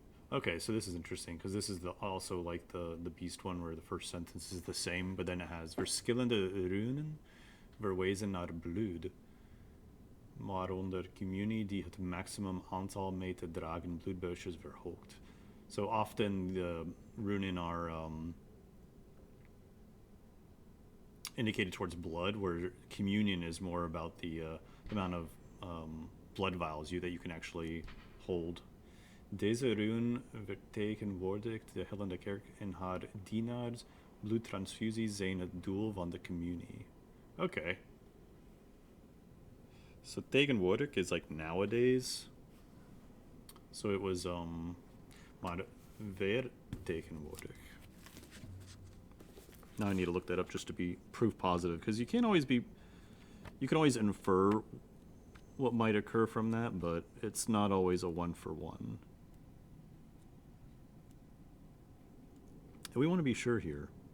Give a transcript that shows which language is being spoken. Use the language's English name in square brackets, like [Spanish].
[English] Okay, so this is interesting because this is also like the beast one where the first sentence is the same, but then it has [Dutch] verschillende runen verwezen naar bloed, waaronder communie die het maximum aantal mee te dragen bloedbuisjes verhoogt. [English] So often the runen are indicated towards blood, where communion is more about the amount of blood vials that you can actually hold. [Dutch] Deze rune vertegenwoordigt de hellende kerk en haar dienaars. Bloedtransfusies zijn het doel van de communie. Okay. [English] So tegenwoordig is like nowadays. So it was maar vertegenwoordig. Now I need to look that up just to be proof positive, because you can always infer what might occur from that, but it's not always a 1-for-1. And we want to be sure here.